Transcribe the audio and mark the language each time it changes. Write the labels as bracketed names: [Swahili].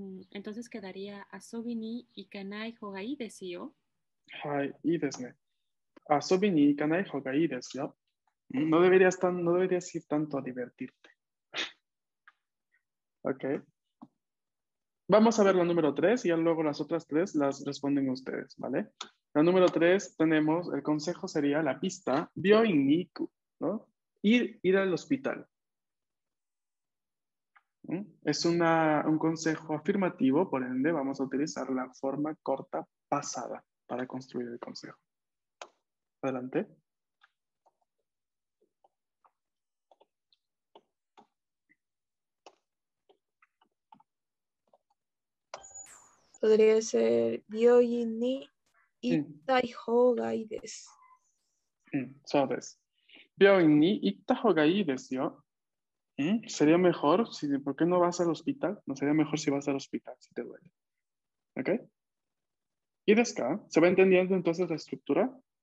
[Spanish] Entonces quedaría [Japanese] asobi ni ikanai hogai desu yo. はい。いいですね。遊びに行かない方がいいですよ。 [Spanish] No deberías ir tanto a divertirte. Ok. Vamos a ver la número 3 y ya luego las otras 3 las responden ustedes, ¿vale? La número 3 tenemos, el consejo sería la pista, [Japanese] byoin ni iku, [Spanish] ¿no? Ir al hospital. Es un consejo afirmativo, por ende vamos a utilizar la forma corta pasada para construir el consejo. Adelante. Podría ser [Japanese] Byoin ni ittai hogai desu. そうです。病院に行った方がいいですよ。 [Spanish] Sería mejor, ¿por qué no vas al hospital? No sería mejor si vas al hospital, si te duele. ¿Ok? ¿Y de acá? ¿Se va entendiendo entonces la estructura?